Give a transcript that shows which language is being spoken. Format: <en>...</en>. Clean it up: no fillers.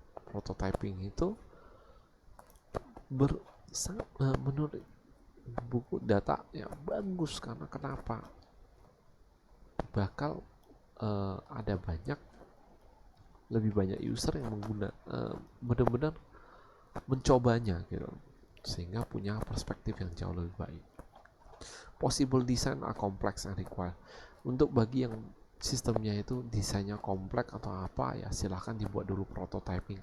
<id>Prototyping itu sangat menurut buku data ya bagus, karena kenapa, bakal ada lebih banyak user yang benar-benar mencobanya gitu, sehingga punya perspektif yang jauh lebih baik.</id> <en>Possible design are complex and require.</en> <id>Untuk bagi yang sistemnya itu desainnya kompleks atau apa, ya silahkan dibuat dulu prototyping.</id>